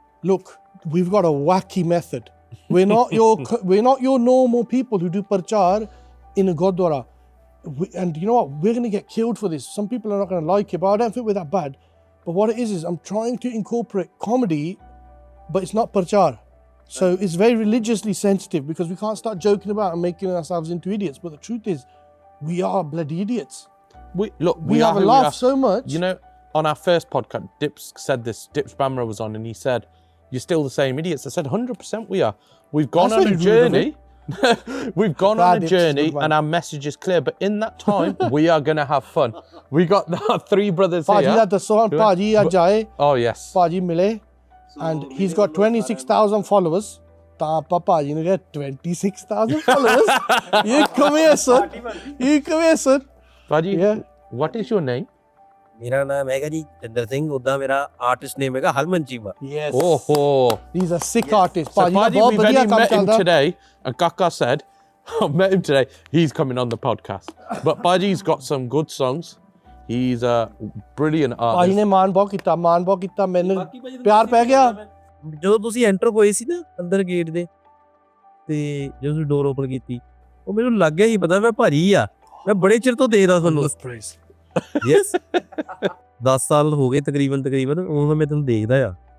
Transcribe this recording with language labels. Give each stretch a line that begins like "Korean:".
English: look we've got a wacky method we're not your normal people who do prachar in a gurdwara and you know what we're going to get killed for this some people are not going to like it but I don't think we're that bad but what it is I'm trying to incorporate comedy but it's not prachar so it's very religiously sensitive because we can't start joking about and making ourselves into idiots but the truth is we are bloody idiots we have a laugh so much you know on our first podcast Dips said this Dips Bamra was on and he said you're still the same idiots I said 100% we are we've gone on a journey we've gone on a journey and our message is clear but in that time we are going to have fun we got our three brothers here
Punjabi: Paji da dasso Paji aaj aaye
English: oh yes Paji mile and he's got 26,000 followers
Punjabi: ta aapa Paji nu
English: get 26,000 followers you come here sir Paji what is your name
Punjabi: ਮੇਰਾ ਨਾਮ ਹੈਗਾ ਜੀ ਜਿੰਦਰ ਸਿੰਘ ਉਦਾਂ ਮੇਰਾ artist ਨੇਮ ਹੈਗਾ ਹਰਮਨ Cheema
English: yes oh he's a sick artist
Punjabi: Paji da bahut badhiya kam karda
English: today and Kaka said I met him today he's coming on the podcast but Paji's got some good songs he's a brilliant artist
Punjabi: Paji ne ਮਾਨ ਬਹੁਤ ਕੀਤਾ ਮੈਨੂੰ ਪਿਆਰ ਪੈ ਗਿਆ ਜਦੋਂ ਤੁਸੀਂ enter ਹੋਏ ਸੀ ਨਾ ਅੰਦਰ ਗੇਟ ਦੇ ਤੇ ਜਦੋਂ ਤੁਸੀਂ ਡੋਰ ਓਪਨ ਕੀਤੀ ਉਹ ਮੈਨੂੰ ਲੱਗ ਗਿਆ ਹੀ ਪਤਾ ਮੈਂ ਭਾਜੀ ਆ ਮੈਂ ਬੜੇ ਚਿਰ ਤੋਂ ਦੇਖਦਾ ਤੁਹਾਨੂੰ ਯੈਸ 10 ਸਾਲ ਹੋ ਗਏ ਤਕਰੀਬਨ ਉਹ ਮੈਂ ਤੁਹਾਨੂੰ ਦੇਖਦਾ ਆ